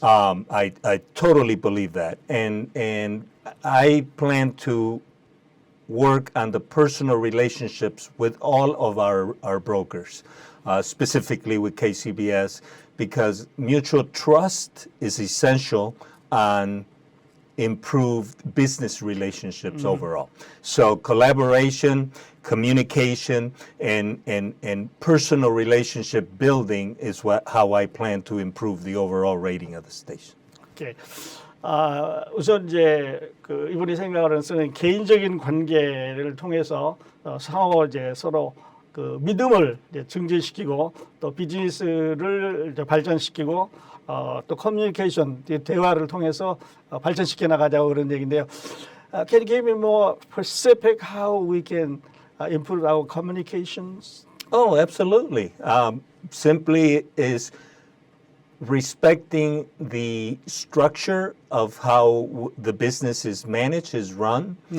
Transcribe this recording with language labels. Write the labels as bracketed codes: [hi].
[en] I totally believe that, and I plan to work on the personal relationships with all of our brokers, specifically with KCBS, because mutual trust is essential on improved business relationships overall. So collaboration, communication, and personal relationship building is how I plan to improve the overall rating of the station. [ko] 오케이. 우선 이제 그 이분이 생각하는 쓰는 개인적인 관계를 통해서 상호 이제 서로 그 믿음을 이제 증진시키고 또 비즈니스를 이제 발전시키고 또 커뮤니케이션 대화를 통해서 발전시켜 나가자고 그런 얘기인데요. [en] Can you give me more specific how we can improve our communications? Oh, absolutely. Simply is respecting the structure of how the business is managed, is run.